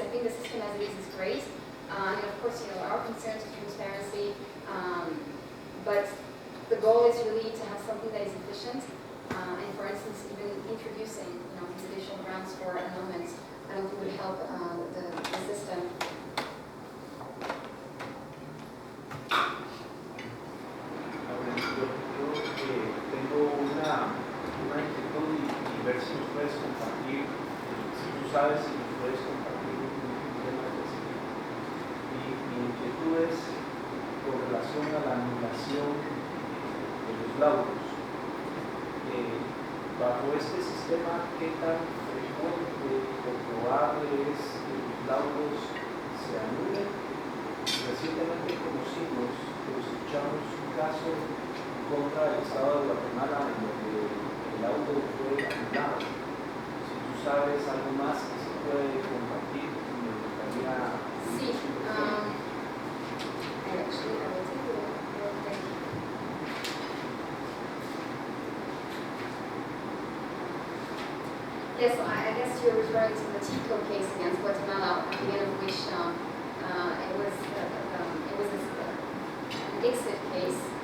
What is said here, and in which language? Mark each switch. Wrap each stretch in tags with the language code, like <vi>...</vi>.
<en>I think the system as it is great. And of course, our concerns is transparency. But the goal is really to have something that is efficient. And for instance, even introducing these additional grounds for annulment, I don't think would help the system.</en> <es>Tengo una inquietud y ver si nos puedes compartir, si tú sabes si nos puedes compartir un tema específico. Mi inquietud es con relación a la anulación de los laudos. Bajo este sistema, ¿qué tan frecuente o probable es que los laudos se anulen? Recientemente conocimos, escuchamos un caso contra el Estado de Guatemala en donde el laudo fue anulado. Si tú sabes algo más que se puede compartir, me gustaría...</es> <en>Sí, actually, I will take a look. Yes, I guess you're referring to the TICO case against Guatemala, at the end of which it was an exit case.</en>